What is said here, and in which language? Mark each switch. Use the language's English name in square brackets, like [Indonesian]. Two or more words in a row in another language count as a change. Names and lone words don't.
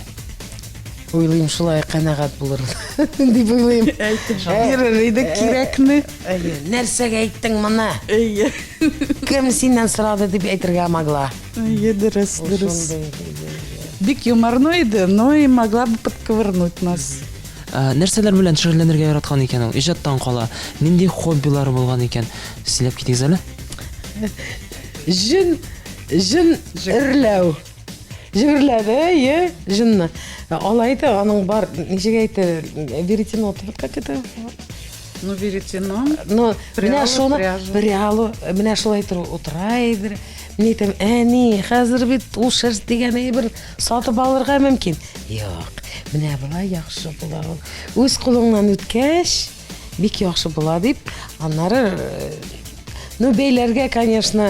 [Tatar] Уйлыйм, шулай канәгать булыр дип уйлыйм. Бирер иде кирәкне. Нәрсәгә әйттең моны? Кем синнән сорады дип әйтергә могла. Дөрес. Бик юморной иде, [Russian] но и могла бы подковырнуть нас. Нәрсәләр белән шөгыльләнергә яраткан икән ул? Иҗаттан кала. Нинди хоббилары булган икән? Сөйләп китегез әле. Җен эрләү. Җирләде, җенне. Алайды, аның бар, ничек әйтә, веретено, как это? Ну, веретено. Ну, [Tatar] менә шуны, менә шулай утыра иде. Мин әйтәм, әни, хәзер бит ул шерсть дигән әйбер сатып алырга мөмкин. Юк, менә була яхшы була. Үз кулыңнан үткәч, бик яхшы була дип, аннары ну бәйләргә, конечно,